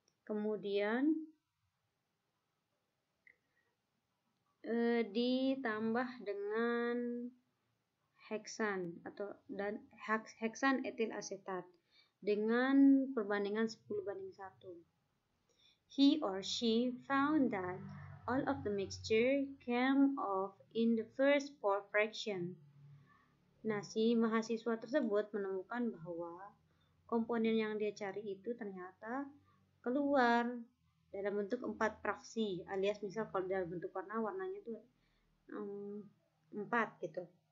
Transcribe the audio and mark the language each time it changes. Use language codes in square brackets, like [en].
[id] Kemudian ditambah dengan heksan heksan etil asetat dengan perbandingan 10:1. [en] He or she found that all of the mixture came off in the first 4 fraction. [id] Nah, si mahasiswa tersebut menemukan bahwa komponen yang dia cari itu ternyata keluar dalam bentuk 4 fraksi, alias misal kalau dalam bentuk warnanya itu 4 gitu.